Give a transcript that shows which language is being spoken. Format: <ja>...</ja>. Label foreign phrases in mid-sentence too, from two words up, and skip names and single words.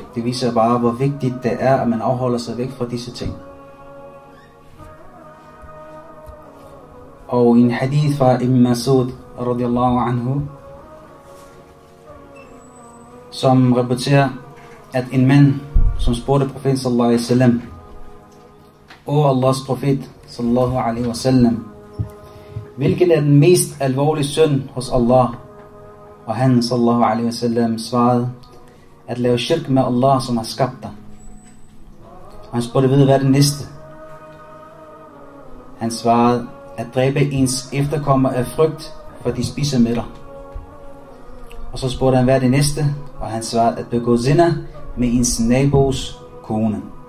<da>Det viser bare, hvor vigtigt det er, at man afholder sig væk fra disse ting. Og i en hadith fra Ibn Masud</da> <ar>رضي الله عنه,</ar> <da>som rapporterer, at en mand, som spurgte profeten</da> <ar>صلى الله عليه وسلم,</ar> <da>O Allahs profet</da> <ar>صلى الله عليه وسلم,</ar> <da>hvilken er den mest alvorlige synd hos Allah? Og han</da> <ar>صلى الله عليه وسلم</ar> <da>svarede, at lave shirk med Allah, som har skabt dig. Og han spurgte, hvad er det næste? Han svarede, at dræbe ens efterkommer af frygt, for de spiser med dig. Og så spurgte han, hvad er det næste? Og han svarede, at begå zina med ens nabos kone.</da>